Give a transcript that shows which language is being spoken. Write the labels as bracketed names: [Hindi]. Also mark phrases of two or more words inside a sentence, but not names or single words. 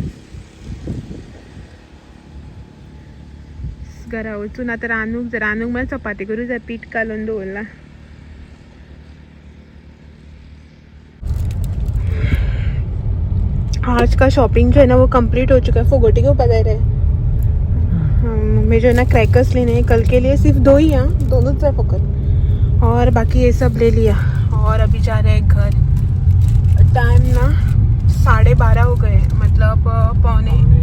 [Konkani] घरा वचून आतां रांदूंक म्हळ्यार चपाती करूं जाय पीठ घालून दवरला [Hindi] आज का शॉपिंग जो है ना वो कंप्लीट हो चुका है फोगोटी के ऊपर रहे मैं जो है ना क्रैकर्स लेने हैं कल के लिए सिर्फ 2 ही हैं दोनों से फकत और बाकी ये सब ले लिया और अभी जा रहे हैं घर टाइम ना 12:30 हो गए मतलब पौने